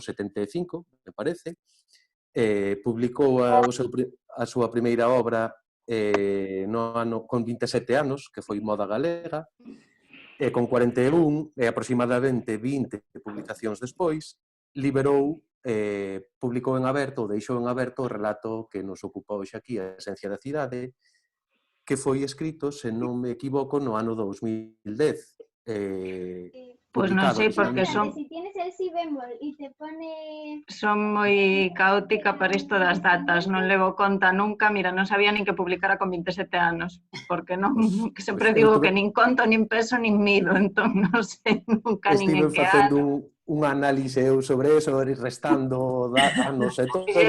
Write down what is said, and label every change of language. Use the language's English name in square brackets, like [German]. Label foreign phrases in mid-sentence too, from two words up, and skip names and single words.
[Galician] 75, me parece, publicou a súa primeira obra no ano, con 27 anos, que foi Moda Galega, e con 41 e aproximadamente 20 publicacións despois, publicou en aberto, ou deixou en aberto o relato que nos ocupa hoxe aquí, a esencia da cidade, que foi escrito, se non me equivoco, no ano 2010. Pois non Publicado sei porque originalmente... [Spanish] Fíjate, si tienes el si bemol y te pone... [Galician] son moi caótica para isto das datas, non levo conta nunca, mira, non sabía nin que publicara con 27 anos, porque non, que sempre Eu digo que nin conto, nin peso, nin mido, entón non sei nunca nin en estive que facendo ano. un análise eu sobre eso, restando anos e todo,